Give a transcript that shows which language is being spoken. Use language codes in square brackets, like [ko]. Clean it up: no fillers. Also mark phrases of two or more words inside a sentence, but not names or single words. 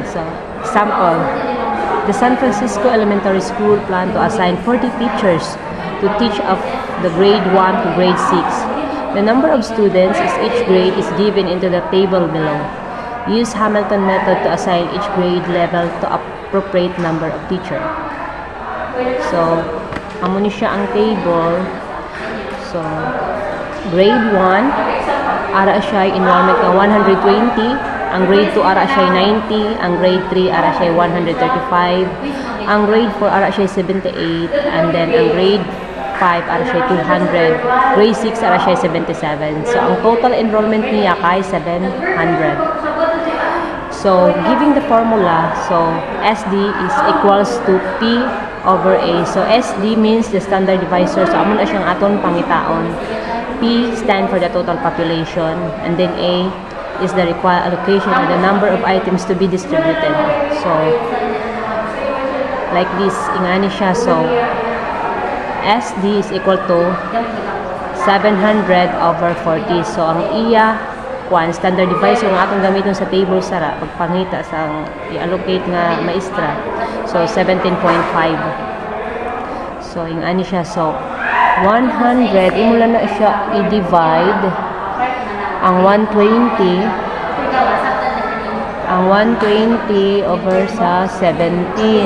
[en] So example, the San Francisco Elementary School planned to assign 40 teachers to teach of the grade 1 to grade 6. The number of students in each grade is given into the table below. Use Hamilton method to assign each grade level to appropriate number of teacher. So, [hil] amo ni siya ang table. So, grade 1, ara siya enrollment ng 120. Ang grade 2, ara siya 90. Ang grade 3, ara siya 135. Ang grade 4, ara siya 78. And then, ang grade 5 ara siya 200, grade 6 ara siya 77. So ang [en] total enrollment [hil] niya kay 700. [en] So giving the formula, so SD is equals to P over A. So SD means the standard divisor. [hil] So amo na siyang aton pangitaon. [en] P stand for the total population, and then A is the required allocation of the number of items to be distributed. So like this, [hil] ingani siya. [en] So SD is equal to 700 over 40. So, [hil] ang iya, [en] standard divisor [hil] nga atong gamiton sa table sara, pagpangita sa i-allocate nga maestra. So, 17.5. So, yung ani siya. So, 100, imula na siya i-divide ang 120 over sa 17.